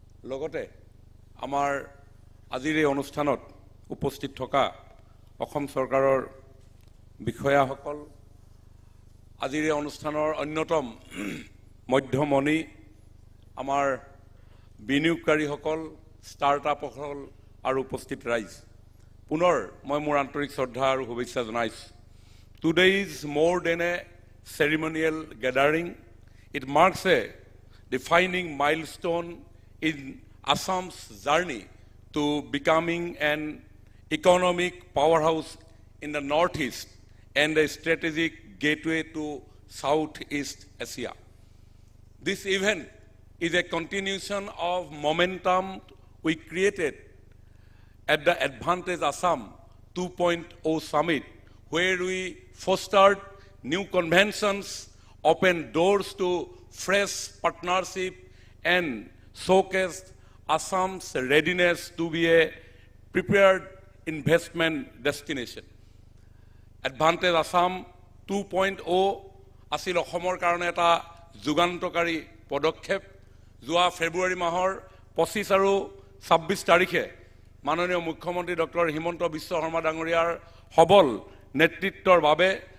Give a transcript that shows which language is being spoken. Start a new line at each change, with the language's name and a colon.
Assamese: লগতে আমাৰ আজিৰ এই অনুষ্ঠানত উপস্থিত থকা অসম চৰকাৰৰ বিষয়াসকল, আজিৰ এই অনুষ্ঠানৰ অন্যতম মধ্যমণি আমাৰ বিনিয়োগকাৰীসকল, ষ্টাৰ্টআপসকল আৰু উপস্থিত ৰাইজ, পুনৰ মই মোৰ আন্তৰিক শ্ৰদ্ধা আৰু শুভেচ্ছা জনাইছোঁ।
English: Today is more than a ceremonial gathering. It marks a defining milestone in Assam's journey to becoming an economic powerhouse in the Northeast and a strategic gateway to Southeast Asia. This event is a continuation of momentum we created at the Advantage Assam 2.0 Summit, where we fostered new conventions, opened doors to fresh partnership, and showcased Assam's readiness to be a prepared investment destination.
Assamese: Advantage Assam 2.0 আছিল অসমৰ কাৰণে এটা যুগান্তকাৰী পদক্ষেপ। যোৱা ফেব্ৰুৱাৰী মাহৰ 25 আৰু 26 তাৰিখে মাননীয় মুখ্যমন্ত্ৰী ডক্টৰ হিমন্ত বিশ্ব শৰ্মা ডাঙৰীয়াৰ সবল নেতৃত্বৰ বাবে